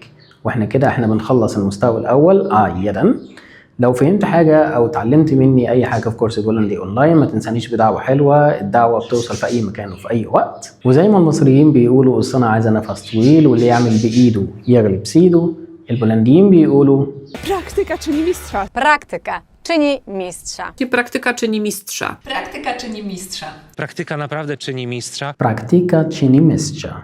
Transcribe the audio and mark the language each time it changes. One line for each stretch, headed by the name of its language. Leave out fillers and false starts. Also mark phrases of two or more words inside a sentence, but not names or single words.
Arabic: واحنا كده احنا بنخلص المستوى الاول يدا. لو فهمت حاجه او اتعلمت مني اي حاجه في كورس البولندي اونلاين، ما تنسانيش بدعوه حلوه. الدعوه بتوصل في اي مكان وفي اي وقت، وزي ما المصريين بيقولوا الصنعه عايزه نفس طويل، واللي يعمل بايده يغلب سيده. البولنديين بيقولوا
Polish: praktyka czyni mistrza. Praktyka czyni mistrza. Praktyka czyni mistrza. Praktyka czyni mistrza. Praktyka naprawdę czyni mistrza. praktyka czyni mistrza.